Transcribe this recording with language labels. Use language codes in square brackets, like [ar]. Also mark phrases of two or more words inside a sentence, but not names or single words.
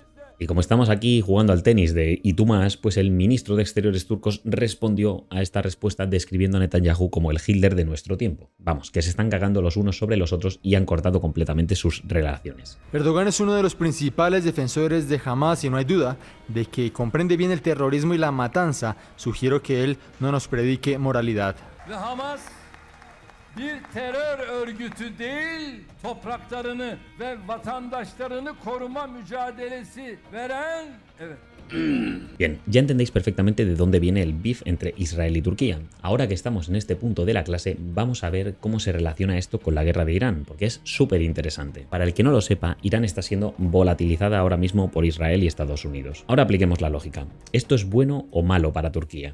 [es] Y como estamos aquí jugando al tenis de y tú más, pues el ministro de Exteriores turcos respondió a esta respuesta describiendo a Netanyahu como el Hitler de nuestro tiempo. Vamos, que se están cagando los unos sobre los otros y han cortado completamente sus relaciones. Erdogan es uno de los principales defensores de Hamas y no hay duda de que comprende bien el terrorismo y la matanza. Sugiero que él no nos predique moralidad. [tr] Bir terör örgütü değil, topraklarını ve vatandaşlarını koruma mücadelesi veren, evet. [es] Bien, ya entendéis perfectamente de dónde viene el beef entre Israel y Turquía. Ahora que estamos en este punto de la clase, vamos a ver cómo se relaciona esto con la guerra de Irán, porque es súper interesante. Para el que no lo sepa, Irán está siendo volatilizada ahora mismo por Israel y Estados Unidos. Ahora apliquemos la lógica. ¿Esto es bueno o malo para Turquía?